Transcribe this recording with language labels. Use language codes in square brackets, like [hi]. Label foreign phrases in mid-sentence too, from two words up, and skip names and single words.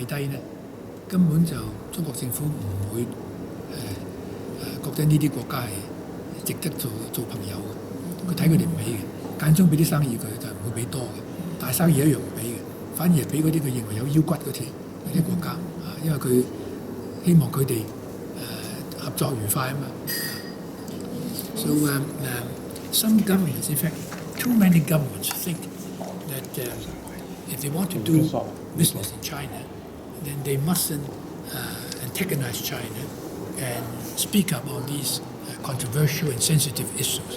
[yue] 低咧，根本就中國政府唔會覺得呢啲國家係值得做朋友嘅。佢睇佢哋唔起嘅，間中俾啲生意佢就唔會俾多嘅，大生意一樣唔俾嘅，反而係俾嗰啲佢認為有腰骨嗰啲國家因為佢希望佢哋合作愉快啊嘛。So [en] some governments, in fact, too many governments think that if they want to do business in China, then they mustn't antagonize China and speak up on these controversial and sensitive issues.